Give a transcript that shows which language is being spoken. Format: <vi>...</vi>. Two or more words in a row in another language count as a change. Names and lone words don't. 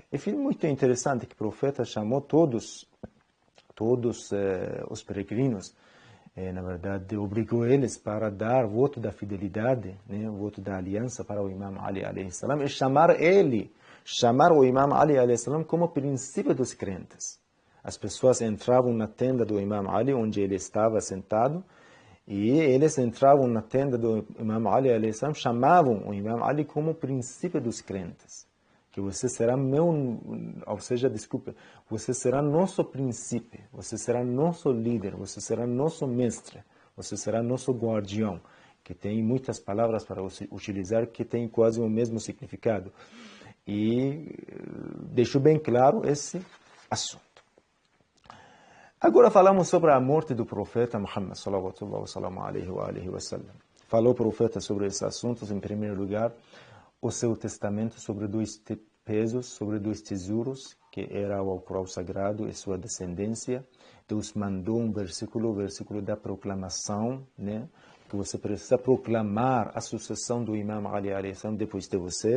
<pt>E foi muito interessante que o profeta chamou todos os peregrinos, na verdade, obrigou eles para dar voto da fidelidade, né, voto da aliança para o Imam Ali</pt> <ar>عليه السلام,</ar> <pt>e chamar o Imam Ali</pt> <ar>عليه السلام</ar> <pt>como princípio dos crentes. As pessoas entravam na tenda do Imam Ali, onde ele estava sentado, e eles entravam na tenda do Imam Ali</pt> <ar>عليه السلام,</ar> <pt>chamavam o Imam Ali como princípio dos crentes. Que você será você será nosso princípio, você será nosso líder, você será nosso mestre, você será nosso guardião, que tem muitas palavras para utilizar que tem quase o mesmo significado. E deixou bem claro esse assunto. Agora falamos sobre a morte do profeta Muhammad</pt> <ar>صلى الله عليه وسلم.</ar> <pt>Falou o profeta sobre esses assuntos, em primeiro lugar, o seu testamento sobre 2 pesos, sobre 2 tesouros, que era o Alcorão Sagrado e sua descendência. Deus mandou um versículo, o versículo da proclamação, né? Que você precisa proclamar a sucessão do Imam Ali</pt> <ar>عليه السلام</ar> <pt>depois de você.</pt>